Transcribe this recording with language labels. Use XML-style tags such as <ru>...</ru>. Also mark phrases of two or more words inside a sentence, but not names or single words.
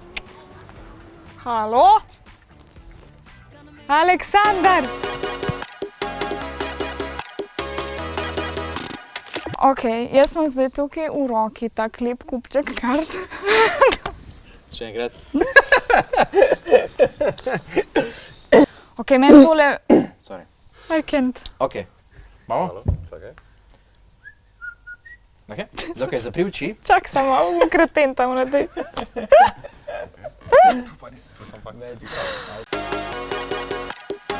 <sl>Halo? Aleksandar! Ok, jaz sem zdaj tukaj v roki tak lep kupček kart. Še enkrat. Ok, meni tole... Sorry.</sl> <en>I can't.</en> <sl>Ok, imamo? Čakaj. Ok, zapri oči. Čak samo, kreten tam na tej. Tu sem pa magic.</sl>